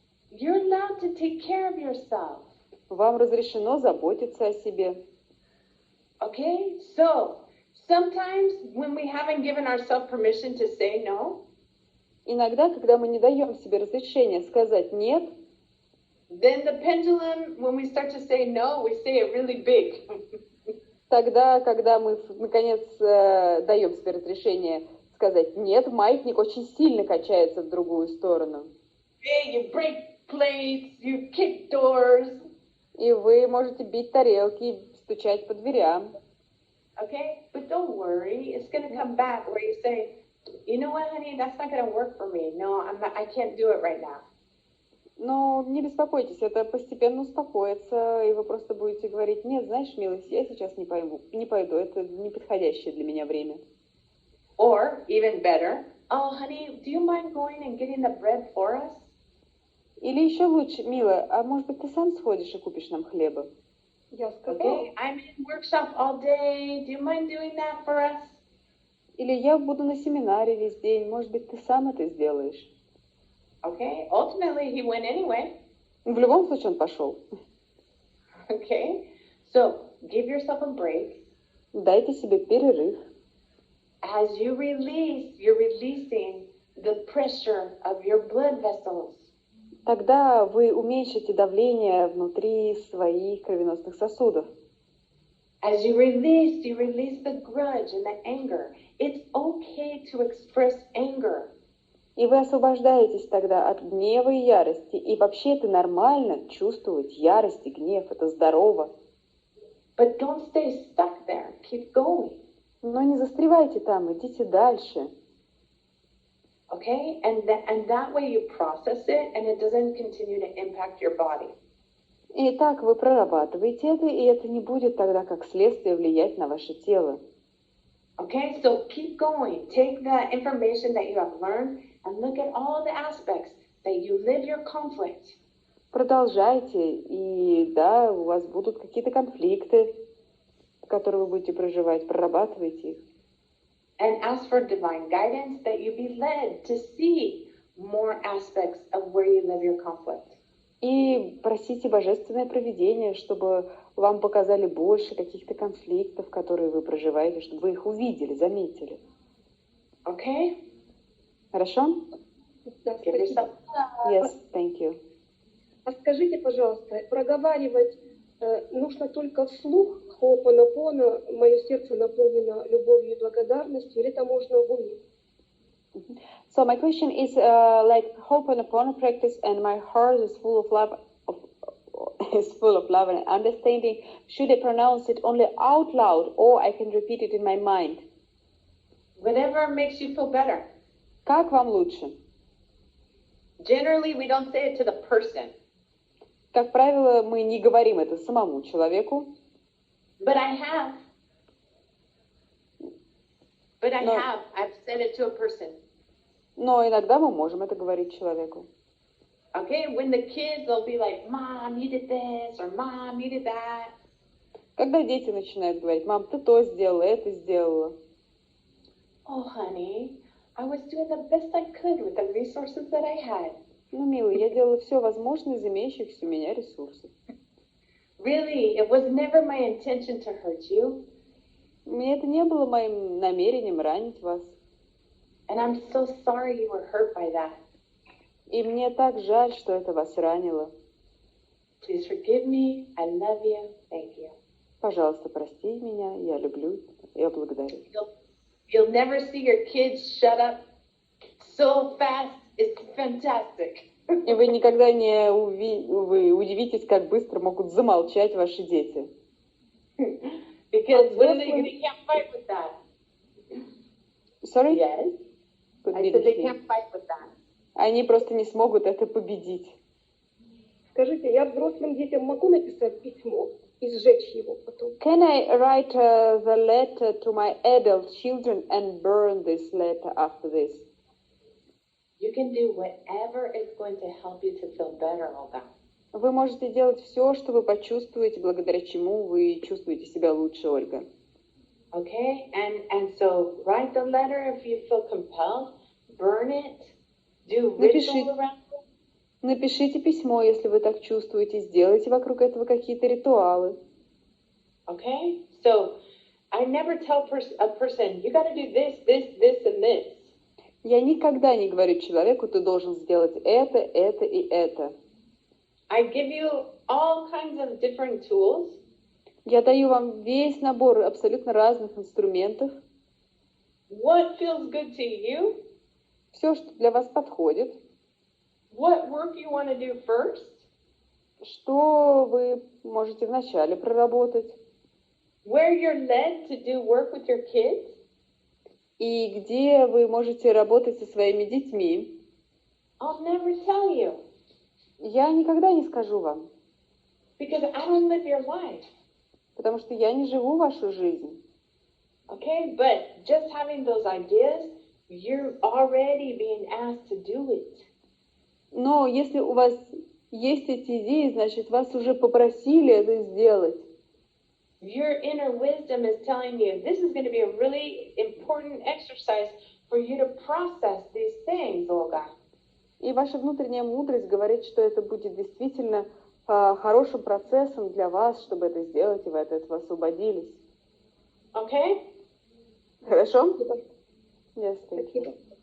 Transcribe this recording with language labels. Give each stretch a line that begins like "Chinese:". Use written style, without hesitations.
English: You're allowed to take care of yourself.
Russian: Вам разрешено заботиться о себе.
English: Okay, so sometimes when we haven't given ourselves permission to say no,
Russian: иногда, когда мы не даем себе разрешения сказать нет,
English: then the pendulum, when we start to say no, we say it really big.
Russian: Тогда, когда мы наконец даем себе разрешение сказать нет, маятник очень сильно качается в другую сторону.
English: Okay, you break plates, you kick doors.
Russian: И вы можете бить тарелки, стучать по дверям.
English: Okay, but don't worry, it's going to come back where you say, you know what, honey, that's not going to work for me. No, I can't do it right now.
Russian: Но не беспокойтесь, это постепенно успокоится, и вы просто будете говорить, нет, знаешь, милость, я сейчас не пойду, это неподходящее для меня время.
English: Or, even better, oh, honey, do you mind going and getting the bread for us?
Russian: Или еще лучше, милая, а может быть, ты сам сходишь и купишь нам хлеба? Я сказала.
English: Okay, I'm in workshop all day. Do you mind doing that for us?
Russian: Или я буду на семинаре весь день, может быть, ты сам это сделаешь?
English: Okay, ultimately he went anyway.
Russian: В любом случае он пошел.
English: Okay, so give yourself a break.
Russian: Дайте себе перерыв.
English: As you release, you're releasing the pressure of your blood vessels.
Russian: Тогда вы уменьшите давление внутри своих кровеносных сосудов.
English: As you release the grudge and the anger. It's okay to express anger.
Russian: И вы освобождаетесь тогда от гнева и ярости. И вообще это нормально чувствовать ярость и гнев. Это здорово.
English: But don't stay stuck there. Keep going.
Russian: Но не застревайте там, идите дальше.
English: Okay? And that way you process it and it doesn't continue to impact your body.
Russian: И так вы прорабатываете это, и это не будет тогда как следствие влиять на ваше тело.
English: Okay? So keep going. Take the information that you have learned and look at all the aspects that you live your conflict.
Russian: Продолжайте, и да, у вас будут какие-то конфликты, которые вы будете проживать, прорабатывайте их.
English: And ask for divine guidance that you be led to see more aspects of where you live your conflict.
Russian: И просите божественное провидение, чтобы вам показали больше каких-то конфликтов, которые вы проживаете, чтобы вы их увидели, заметили.
English: Okay?
Russian: Хорошо? Да,
English: Give yourself Yes, thank you.
Russian: А скажите, пожалуйста, проговаривать нужно только вслух Хо'опонопоно, мое сердце наполнено любовью и благодарностью, или это можно в уме?
English: So my question is like Ho'oponopono practice, and my heart is full of love, is full of love and understanding. Should I pronounce it only out loud, or I can repeat it in my mind? Whatever makes you feel better.
Russian: Как вам лучше?
English: Generally, we don't say it to the person.
Russian: Как правило, мы не говорим это самому человеку.
English: But I have. I've said it to a person.
Russian: Но иногда мы можем это говорить человеку.
English: Okay, when the kids will be like, Mom, you did this, or Mom, you did that.
Russian: Когда дети начинают говорить, мам, ты то сделала, это сделала.
English: Oh, honey, I was doing the best I could with the resources that I had.
Russian: Ну, милый, я делала все возможное из имеющихся у меня ресурсов.
English: Really, it was never my intention to hurt you.
Russian: Мне это не было моим намерением ранить вас.
English: And I'm so sorry you were hurt by that.
Russian: И мне так жаль, что это вас ранило.
English: Please forgive me. I love you. Thank you.
Russian: Пожалуйста, прости меня, я люблю, я благодарю.
English: You'll never see your kids shut up so fast. It's fantastic.
Russian: И вы никогда не вы удивитесь, как быстро могут замолчать ваши дети.
English: Because they can't fight with that. Sorry? Yes. I said they can't fight with that.
Russian: Они просто не смогут это победить. Скажите, я взрослым детям могу написать письмо и сжечь его потом?
English: Can I write the letter to my adult children and burn this letter after this? You can do whatever is going to help you to feel better, Olga.
Russian: Вы можете делать все, что вы почувствуете, благодаря чему вы чувствуете себя лучше, Ольга.
English: Okay, and so write the letter if you feel compelled, burn it, do ritual around it.
Russian: Напишите письмо, если вы так чувствуете, сделайте вокруг этого какие-то ритуалы.
English: Okay, so I never tell a person, you got to do this, this, this, and this.
Russian: Я никогда не говорю человеку, ты должен сделать это и это.
English: I give you all kinds of different tools.
Russian: Я даю вам весь набор абсолютно разных инструментов.
English: What feels good to you?
Russian: Все, что для вас подходит.
English: What work you want to do first?
Russian: Что вы можете вначале проработать.
English: Where you're led to do work with your kids?
Russian: И где вы можете работать со своими детьми.
English: I'll never tell you.
Russian: Я никогда не скажу вам.
English: Because I don't live your life.
Russian: Потому что я не живу вашу жизнь.
English: Okay, but just having those ideas, you're already being asked to do it.
Russian: Но если у вас есть эти идеи, значит, вас уже попросили это сделать.
English: Your inner wisdom is telling you this is going to be a really important exercise for you to process these things, Olga.
Russian: И ваша внутренняя мудрость говорит, что это будет действительно хорошим процессом для вас, чтобы это сделать, и вы от этого освободились.
English: Okay?
Russian: Хорошо?
English: Yes, thank you.